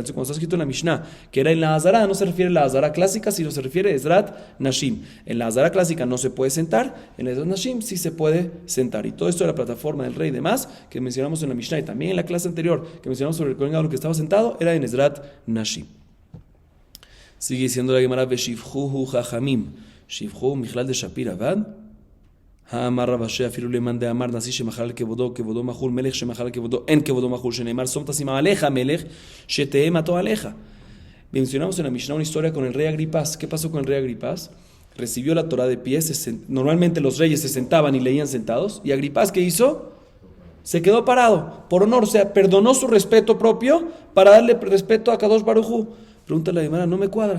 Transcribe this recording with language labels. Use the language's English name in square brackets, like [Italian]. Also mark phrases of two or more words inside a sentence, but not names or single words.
[Spanish] Entonces, cuando está escrito en la Mishnah que era en la Azara, no se refiere a la Azara clásica, sino se refiere a [Hebrew] עזרת נשים. [Spanish] En la Azara clásica no se puede sentar, en la [Hebrew] עזרת נשים [Spanish] sí se puede sentar. Y todo esto de la plataforma del rey y demás, que mencionamos en la Mishnah y también en la clase anterior, que mencionamos sobre el [Hebrew] כהן גדול [Spanish] que estaba sentado, era en [Hebrew] עזרת נשים. [Spanish] Sigue diciendo la Gemara, [Hebrew] ושבחוהו חכמים, שבחוהו מכלל דשפיר עבד. האמר רב אשר אפילו למאן דאמר נשיא שמחל כבודו כבודו מחול מלך שמחל כבודו אין כבודו מחול שנאמר שום תשים עליך מלך שתהא מטו עליך. [Spanish] Mencionamos en la Mishnah una historia con el rey Agripas. ¿Qué pasó con el rey Agripas? Recibió la Torá de pie. Normalmente los reyes se sentaban y leían sentados. ¿Y Agripas qué hizo? Se quedó parado, por honor, o sea, perdonó su respeto propio para darle respeto a [Hebrew] קדוש ברוך הוא. [Spanish] Pregunta la Gemara, no me cuadra.